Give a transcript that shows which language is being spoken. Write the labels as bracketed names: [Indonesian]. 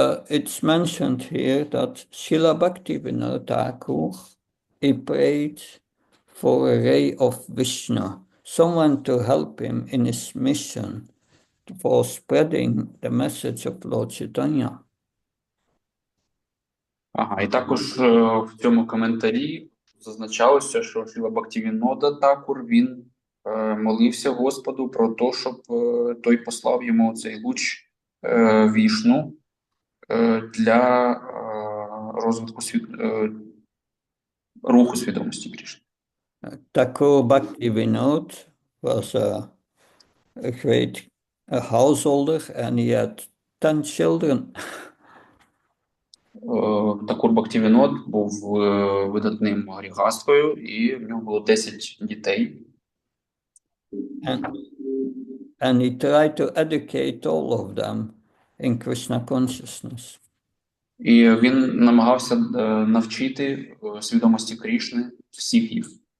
[English] It's mentioned here that Srila Bhaktivinoda Thakur, he prayed for a ray of Vishnu, someone to help him in his mission for spreading the message of Lord Chaitanya. [Ukrainian] І також в цьому коментарі зазначалося, що Шріла Бхактивінода Такур, він молився Господу про те, щоб той послав йому цей луч Вішну для розвитку руху свідомості Крішни. [English] Thakur Bhaktivinoda was a great householder and he had 10 children. [Ukrainian] Такур Бхактивінод був видатним гріхасткою, і в нього було 10 дітей. [English] And he tried to educate all of them in Krishna consciousness. [Ukrainian] І він намагався навчити свідомості Крішни всіх їх.